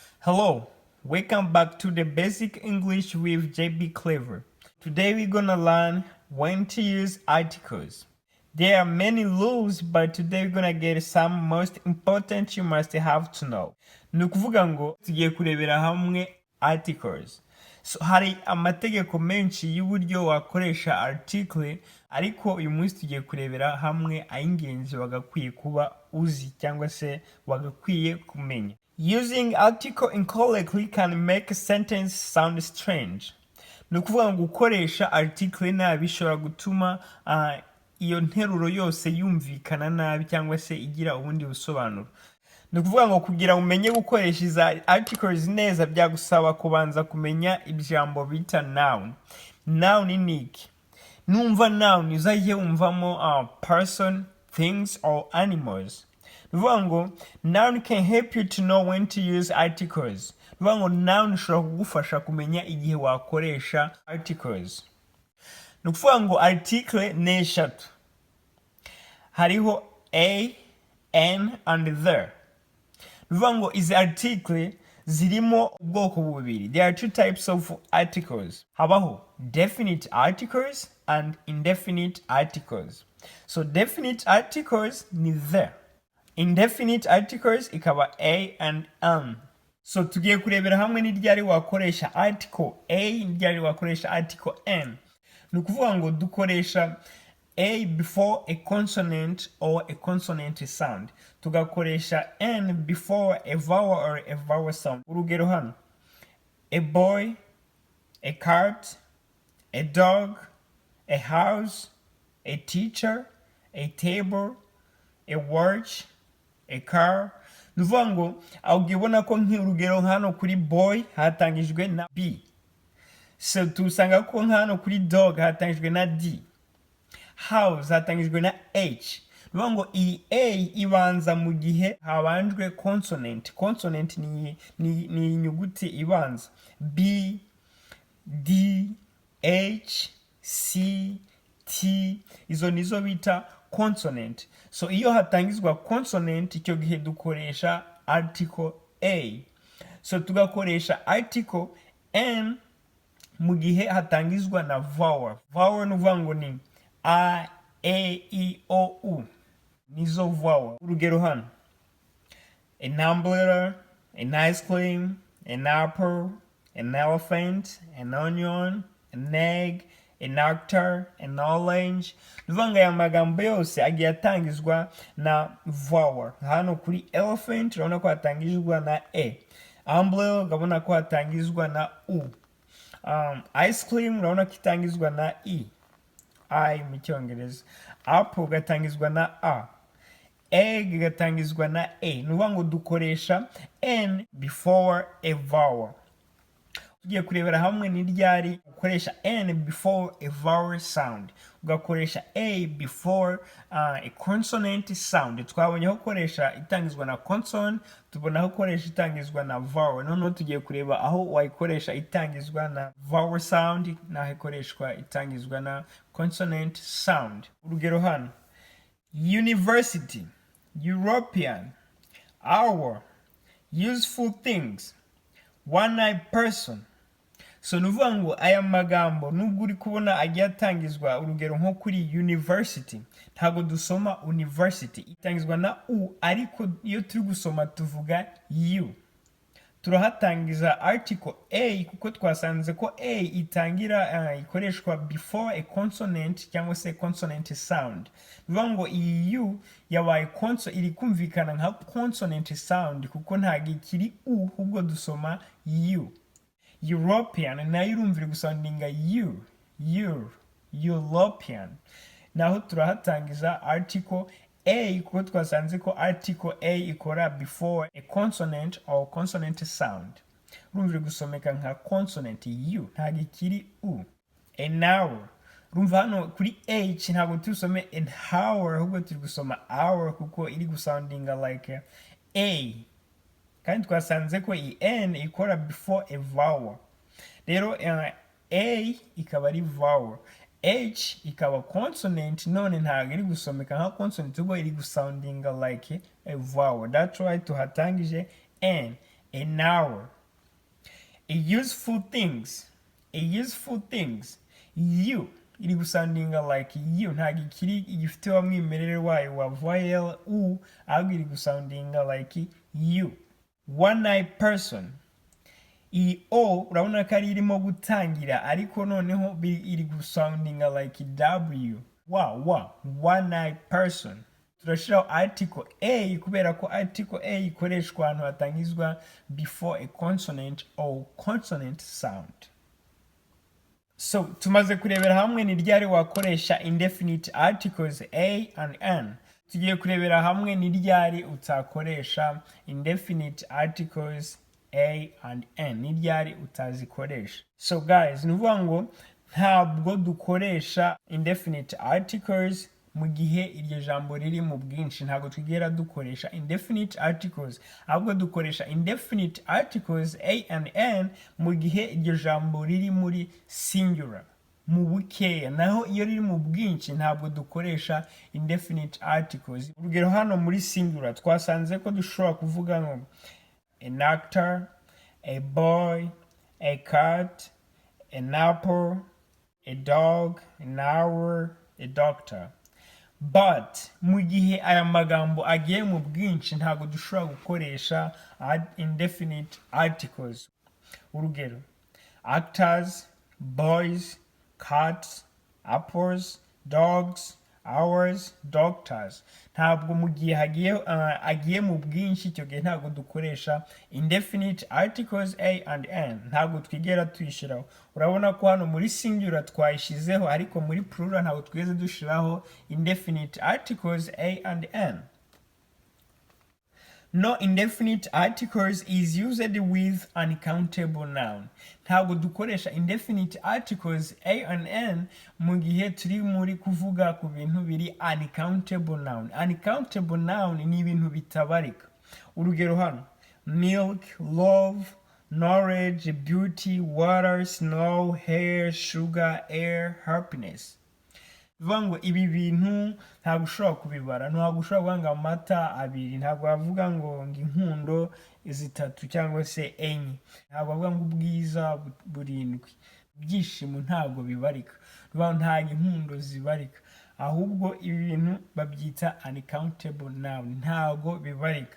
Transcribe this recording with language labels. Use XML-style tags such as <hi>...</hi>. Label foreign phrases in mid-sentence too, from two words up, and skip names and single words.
<en>Hello, welcome back to the Basic English with JB Clever. Today we're gonna learn when to use articles. There are many rules, but today we're gonna get some most important you must have to know.</en> <rw>Ni ukuvuga ngo tugiye kurebera hamwe articles. So hari amategeko menshi y'uburyo wakoresha article, ariko uyu munsi tugiye kurebera hamwe ay'ingenzi wagakwiye kuba uzi cyangwa se wagakwiye kumenya.</rw> <en>Using article incorrectly can make a sentence sound strange.</en> <rw>Ni ukuvuga ngo gukoresha article nabi bishobora gutuma iyo nteruro yose yumvikana nabi cyangwa se igira ubundi busobanuro. Ni ukuvuga ngo kugira umenye gukoresha iza articles neza byagusaba kubanza kumenya ijambo bita noun. Noun ni iki? Numva noun uzajye wumvamo</rw> <en>person, things or animals.</en> <rw>Nuvuga ngo</rw> <en>noun can help you to know when to use articles.</en> <rw>Nuvuga ngo noun ishobora kugufasha kumenya igihe wakoresha articles. Nukuvuga ngo article ni eshatu.</rw> <en>Hariho a, an and the.</en> <rw>Nuvuga ngo izi article zirimo ubwoko bubiri.</rw> <en>There are two types of articles. Habaho definite articles and indefinite articles. So definite articles ni the. Indefinite articles ikaba a and an.</en> <rw>So tugiye kurebera hamwe n'iryari wakoresha</rw> <en>article a</en> <rw>n'iryari wakoresha</rw> <en>article n.</en> <rw>Ni ukuvuga ngo dukoresha</rw> <en>a before a consonant or a consonant sound. Tugakoresha n before a vowel or a vowel sound.</en> <rw>Urugero hano:</rw> <en>a boy, a cat, a dog, a house, a teacher, a table, a watch, a car.</en> <rw>Nuvuga ngo ubona ko nk'urugero hano kuri boy hatangijwe na b. So tusanga ko hano kuri dog hatangijwe na d. House hatangijwe na h. Nuvuga ngo iyi a ibanza mu gihe habanjwe consonant. Consonant ni inyuguti ibanza. B, d, h, c, t. Izo nizo bita consonant. So iyo hatangizwa consonant icyo gihe dukoresha</rw> <en>article a.</en> <rw>So tugakoresha</rw> <en>article n</en> <rw>mu gihe hatangizwa na vowel. Vowel nuvuga ngo ni a, e, o, u. Nizo vowel. Urugero hano:</rw> <en>an umbrella, an ice cream, an apple, an elephant, an onion, an egg, an actor, an orange.</en> <rw>Nuvuga ngo aya magambo yose agiye atangizwa na vowel. Hano kuri elephant urabona ko hatangizwa na e. Umbrella urabona ko hatangizwa na u.</rw> <en>Ice cream</en> <rw>urabona ko itangizwa na i mu cyongereza. Apple gatangizwa na a. Egg gatangizwa na e. Nuvuga ngo dukoresha n</rw> <en>before a vowel.</en> <rw>Tugiye kurebera hamwe n'iryari ukoresha n</rw> <en>before a vowel sound,</en> <rw>ugakoresha a</rw> <en>before a consonant sound.</en> <rw>Twabonye aho ukoresha itangizwa na consonant, tubona aho ukoresha itangizwa na vowel. Noneho tugiye kureba aho wayikoresha itangizwa na</rw> <en>vowel sound</en> <rw>n'aho ikoreshwa itangizwa na</rw> <en>consonant sound.</en> <rw>Urugero hano:</rw> <en>university, European, hour, useful things, one-eyed person.</en> <rw>So nuvuga ngo aya magambo nubwo uri kubona agiye atangizwa, urugero nko kuri university ntago dusoma university, itangizwa na u, ariko iyo turi gusoma tuvuga you. Turahatangiza</rw> <en>article a</en> <rw>kuko twasanze ko a itangira ikoreshwa</rw> <en>before a consonant</en> <rw>cyangwa se</rw> <en>consonant sound.</en> <rw>Bivuga ngo iyi u yabaye iri kumvikana nka consonant sound kuko ntago ikiri u, ahubwo dusoma you. European nayo irumvira gusoundinga you, European. Naho turahatangiza</rw> <en>article a</en> <rw>kuko twasanze ko</rw> <en>article a</en> <rw>ikora</rw> <en>before a consonant or consonant sound.</en> <rw>Urumvira gusomeka nka consonant you, ntago ikiri u.</rw> <en>An hour,</en> <rw>urumva hano kuri h ntago tusome</rw> <en>an hour,</en> <rw>ahubwo turi gusoma hour kuko iri gusoundinga</rw> <en>like a.</en> <rw>Kandi twasanze ko i n ikora before a vowel. Rero a ikaba ari vowel, h ikaba consonant, none ntago iri gusomeka nka consonant, ubwo iri gusoundinga</rw> <en>like a vowel. That's why tuhatangije n, an hour, useful things, useful things.</en> <rw>You iri gusandinga</rw> <en>like you,</en> <rw>ntabwo ikiri igifite wa mwimerere wayo wa vowel u, ahubwo iri gusandinga</rw> <en>like you. One eye person,</en> <rw>iyi o urabona ko ari irimo gutangira ariko noneho iri gusandinga</rw> <en>like w. One eye person.</en> <rw>Turashiraho</rw> <en>article a</en> <rw>kubera ko</rw> <en>article a</en> <rw>ikoreshwa ahantu hatangizwa</rw> <en>before a consonant or consonant sound.</en> <rw>So tumaze kurebera hamwe ni ryari wakoresha</rw> <en>indefinite articles a and n.</en> <rw>Tugiye kurebera hamwe ni ryari utakoresha</rw> <en>indefinite articles a and n,</en> <rw>ni ryari utazikoresha.</rw> <en>So guys,</en> <rw>nuvuga ngo ntabwo dukoresha</rw> <en>indefinite articles</en> <rw>mu gihe iryo jambo riri mu bwinshi, ntabwo twigera dukoresha</rw> <en>indefinite articles,</en> <rw>ahubwo dukoresha</rw> <en>indefinite articles a and n</en> <rw>mu gihe iryo jambo riri muri singular, mu bukeya, naho iyo riri mu bwinshi ntabwo dukoresha</rw> <en>indefinite articles.</en> <rw>Urugero hano muri singular twasanze ko dushobora kuvuga ngo</rw> <en>an actor, a boy, a cat, an apple, a dog, an hour, a doctor.</en> <rw>But mu gihe aya magambo agiye mu bwinshi ntabwo dushobora gukoresha</rw> <en>indefinite articles. Urugero actors, boys, cats, apples, dogs, hours, doctors.</en> <rw>Ntabwo mu gihe agiye mu bwinshi icyo gihe ntabwo dukoresha</rw> <en>indefinite articles a and n,</en> <rw>ntabwo twigera tuyishiraho. Urabona ko hano muri singular twayishizeho ariko muri plural ntabwo twigeze dushiraho</rw> <en>indefinite articles a and n. No indefinite articles is used with uncountable noun.</en> <rw>Ntabwo dukoresha</rw> <en>indefinite articles a and n</en> <rw>mu gihe turi muri kuvuga ku bintu biri</rw> <en>uncountable noun. Uncountable noun</en> <rw>ni ibintu bitabarika. Urugero hano</rw> <en>milk, love, knowledge, beauty, water, snow, hair, sugar, air, happiness.</en> <rw>Bivuga ngo ibi bintu ntabwo ushobora kubibara, ntabwo ushobora kuvuga ngo amata abiri, ntabwo wavuga ngo inkundo zitatu cyangwa se enye, ntabwo wavuga ngo ubwiza burindwi, ibyishimo ntabwo bibarika, nta inkundo zibarika, ahubwo ibi bintu babyita</rw> <en>uncountable noun,</en> <rw>ntabwo bibarika.</rw>